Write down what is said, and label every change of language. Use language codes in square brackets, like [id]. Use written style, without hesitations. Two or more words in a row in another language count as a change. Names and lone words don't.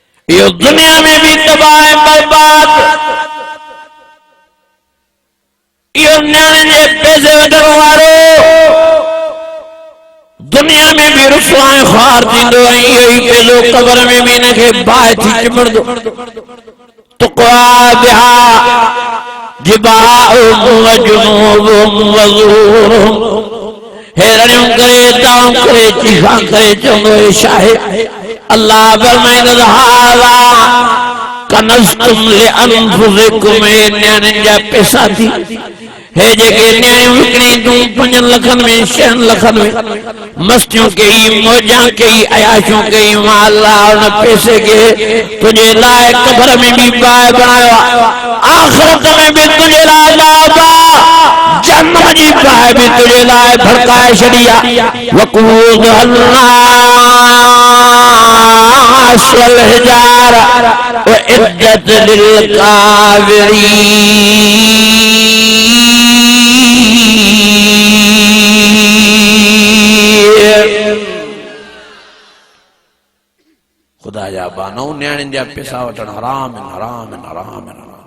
[sd] यो दुनिया में भी तबाह बर्बाद, यो न्याणे जे पैसे वठण वारो दुनिया में भी रुसवाए ख्वार थींदो ऐं इहो ई पैसो क़ब्र में भी इनखे बाहि थी चिमड़दो। [ar] تكوى بها جباههم و جنوبهم و ظهورهم, [sd] हेरणियों करे दाऊं करे चीखा करे चवंदो हे शाहिद अल्लाह फरमाईंदो [ar] هذا كنزتم لأنفسكم, [sd] न्याणियुनि जा पैसा थी हे जेके न्याणियूं विकिणी तूं 5 लखनि में 6 लखनि में मस्तियों कई मौजां कई अयाशियूं कई, मां अल्लाह उन पैसे के तुझे लाइ क़ब्र में भी बाहि बणायो, आख़िरत में भी तुझे लाइ बाबा जन्नत जी बाहि भी तुझे लाइ भड़काए छॾी आहे। [ar] وقودها الناس والحجارة أعدت للكافرين. [sd] खुदा जा बानो न्याणियुनि जा पैसा वठण हराम आहिनि, हराम आहिनि, हराम आहिनि।